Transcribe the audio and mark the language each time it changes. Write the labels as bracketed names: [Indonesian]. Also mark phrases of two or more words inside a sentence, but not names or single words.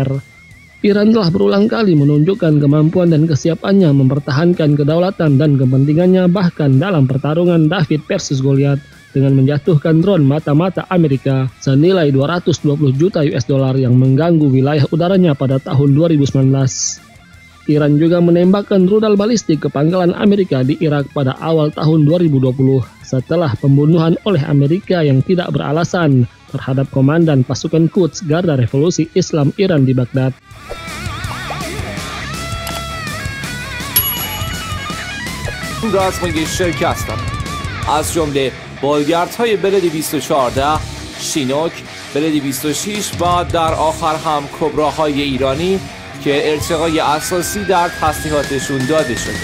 [Indonesian] Iran telah berulang kali menunjukkan kemampuan dan kesiapannya mempertahankan kedaulatan dan kepentingannya bahkan dalam pertarungan David versus Goliath dengan menjatuhkan drone mata-mata Amerika senilai 220 juta US dollar yang mengganggu wilayah udaranya pada tahun 2019. Iran juga menembakkan rudal balistik ke pangkalan Amerika di Irak pada awal tahun 2020 setelah pembunuhan oleh Amerika yang tidak beralasan terhadap komandan pasukan Quds Garda Revolusi Islam Iran di Baghdad. [Persian] رزمایش شرکت هستند از جمله بالگردهای بلد 214 شینوک بلد 26 و در آخر هم کبراهای ایرانی که ارتقای اساسی در تسلیحاتشون داده شده.